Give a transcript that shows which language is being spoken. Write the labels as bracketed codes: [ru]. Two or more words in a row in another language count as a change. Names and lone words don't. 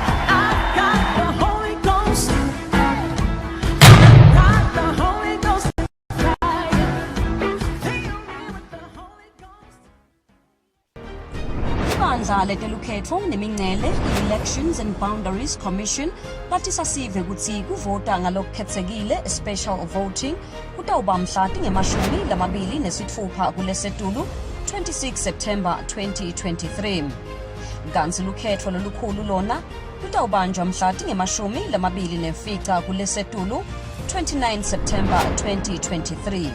[en] I've got the Holy Ghost. Got the Holy Ghost. Fill me with the Holy Ghost. [ss] Ibandla letelukhetho nemingcele Elections and Boundaries Commission bathi sasive kutsi kuvota ngalokukhetsekile [en] special voting [ss] kutawuba mhlati ngemashumi lamabili nesitfupha kulesetulu 26 September 2023. Kanti lukhetho lolukhulu lona lutawubanjwa mhlati ngemashumi lamabili nemfica kulesetulu 29 September 2023.